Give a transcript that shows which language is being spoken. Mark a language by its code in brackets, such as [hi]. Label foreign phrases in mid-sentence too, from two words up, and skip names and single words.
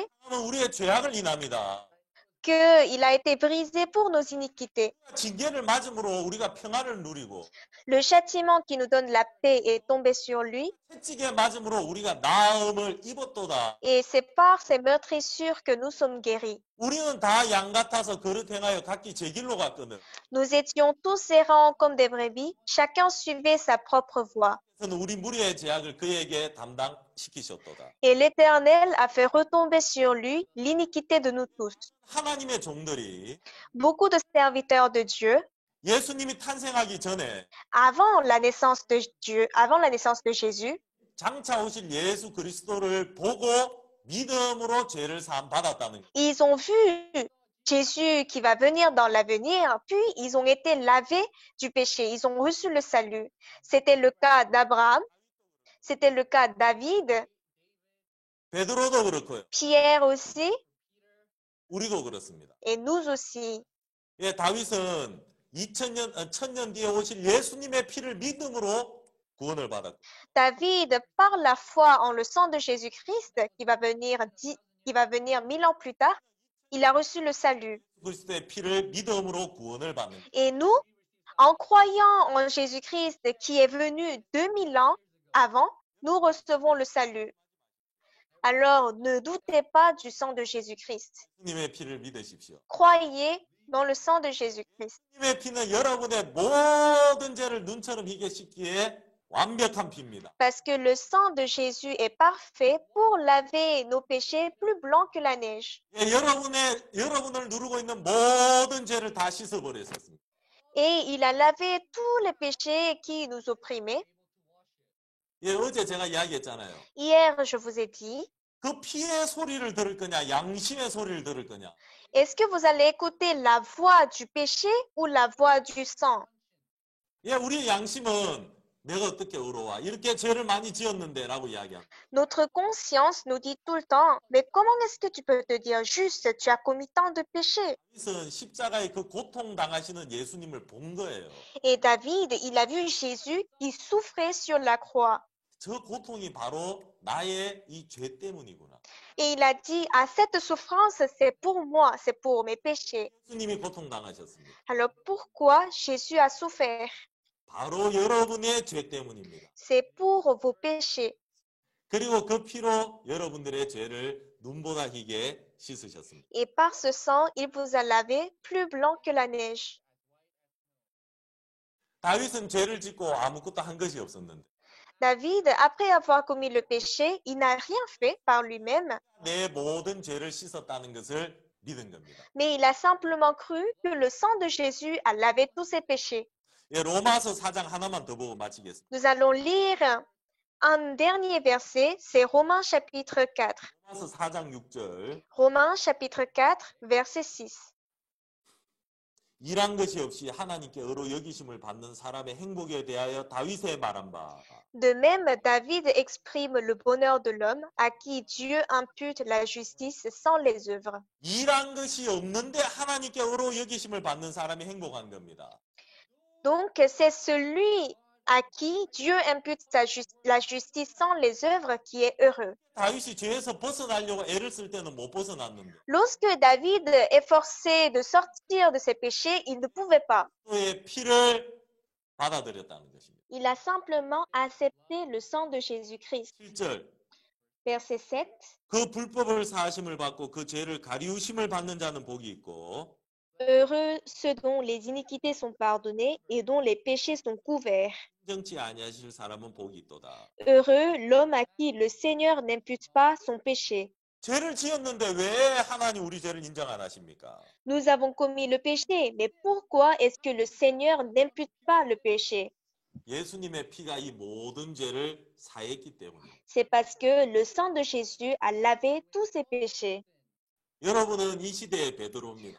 [ko] 그는 우리의 죄악을 인합니다. [fr] qu'il a été brisé pour nos iniquités. [ko] 징계를 맞음으로 우리가 평안을 누리고 [fr] Le châtiment qui nous donne la paix est tombé sur lui, [ko] 채찍에 맞음으로 우리가 나음을 입었도다. [fr] et c'est par ses meurtrissures que nous sommes guéris. [ko] 우리는 다 양 같아서 그릇 행하여 각기 제 길로 갔거든. [fr] Nous étions tous errants comme des brebis, chacun suivait sa propre voie. [ko] 그래서 우리 무리의 죄악을 그에게 담당시키셨도다. [fr] Et l'Éternel a fait retomber sur lui l'iniquité de nous tous. [ko] 하나님의 종들이 [fr] Beaucoup de serviteurs de Dieu, [ko] 예수님이 탄생하기 전에 [fr] avant la naissance de Dieu, avant la naissance de Jésus, [ko] 장차 오실 예수 그리스도를 보고 믿음으로 죄를 사함 받았다는 것. [fr] ils ont vu Jésus qui va venir dans l'avenir, puis ils ont été lavés du péché, ils ont reçu le salut. C'était le cas d'Abraham, c'était le cas de David, [ko] 베드로도 그렇고요. [fr] Pierre aussi, [ko] 우리도 그렇습니다. [fr] et nous aussi. [ko] 예, 다윗은 1000년 뒤에 오실 예수님의 피를 믿음으로 구원을 받았고 [fr] David, par la foi en le sang de Jésus-Christ, qui va venir 1000 ans plus tard, il a reçu le salut. [ko] 그리스도의 피를 믿음으로 구원을 받는 거예요. Et nous, en croyant en Jésus-Christ qui est venu 2000 ans avant, nous recevons le salut. [fr] Alors, ne doutez pas du sang de Jésus-Christ. [ko] 주님의 피를 믿으십시오. [fr] Croyez dans le sang de Jésus-Christ. [ko] 주님의 피는 여러분의 모든 죄를 눈처럼 희게 씻기에 완벽한 피입니다. [fr] Parce que le sang de Jésus est parfait pour laver nos péchés plus blancs que la neige. [ko] 예, 여러분을 누르고 있는 모든 죄를 다 씻어버렸습니다. [fr] Et il a lavé tous les péchés qui nous opprimaient. [ko] 예, 어제 제가 이야기했잖아요. [fr] Hier, je vous ai dit, [ko] 그 피의 소리를 들을 거냐, 양심의 소리를 들을 거냐. [fr] est-ce que vous allez écouter la voix du péché ou la voix du sang? [ko] 예, 우리의 양심은 내가 어떻게 의로워? 이렇게 죄를 많이 지었는데 라고 이야기합니다. [fr] Notre conscience nous dit tout le temps, mais comment est-ce que tu peux te dire juste, tu as commis tant de péchés? [ko] 다윗은 십자가의 그 고통 당하시는 예수님을 본 거예요. [fr] Et David, il a vu Jésus qui souffrait sur la croix. [ko] 저 고통이 바로 나의 이 죄 때문이구나. [fr] Et il a dit, ah, cette souffrance, c'est pour moi, c'est pour mes péchés. [ko] 예수님이 고통 당하셨습니다. [fr] Alors pourquoi Jésus a souffert? [ko] 바로 여러분의 죄 때문입니다. [fr] C'est pour vos péchés. [ko] 그리고 그 피로 여러분들의 죄를 눈보다 희게 씻으셨습니다. [fr] Et par ce sang, il vous a lavé plus blanc que la neige. [ko] 다윗은 죄를 짓고 아무것도 한 것이 없었는데 [fr] David, après avoir commis le péché, il n'a rien fait par lui-même, [ko] 내 모든 죄를 씻었다는 것을 믿은 겁니다. [fr] mais il a simplement cru que le sang de Jésus a lavé tous ses péchés. [ko] 예, 로마서 4장 하나만 더 보고 마치겠습니다. [fr] Nous allons lire un dernier verset, c'est Romains chapitre 4. [ko] 로마서 4장 6절 [fr] Romains chapitre 4, verset 6. [ko] 일한 것이 없이 하나님께 의로 여기심을 받는 사람의 행복에 대하여 다윗의 말한 바 [fr] De même, David exprime le bonheur de l'homme à qui Dieu impute la justice sans les œuvres. [ko] 일한 것이 없는데 하나님께 의로 여기심을 받는 사람이 행복한 겁니다. [fr] Donc, c'est celui à qui Dieu impute la justice sans les œuvres qui est heureux. [ko] 다윗이 죄에서 벗어나려고 애를 쓸 때는 못 벗어났는데 [fr] Lorsque David est forcé de sortir de ses péchés, il ne pouvait pas. [ko] 그의 피를 받아들였다는 것입니다. [fr] Il a simplement accepté le sang de Jésus-Christ. [ko] 7절 [fr] Verset 7. [ko] 그 불법을 사하심을 받고 그 죄를 가리우심을 받는 자는 복이 있고 [fr] Heureux ceux dont les iniquités sont pardonnées et dont les péchés sont couverts. [ko] 정치 아니하실 사람은 복이 있도다. [fr] Heureux l'homme à qui le Seigneur n'impute pas son péché. [ko] 죄를 지었는데 왜 하나님 우리 죄를 인정 안 하십니까? [fr] Nous avons commis le péché, mais pourquoi est-ce que le Seigneur n'impute pas le péché? [ko] 예수님의 피가 이 모든 죄를 사했기 때문입니다. [fr] C'est parce que le sang de Jésus a lavé tous ses péchés. [ko] 여러분은 이 시대의 베드로입니다.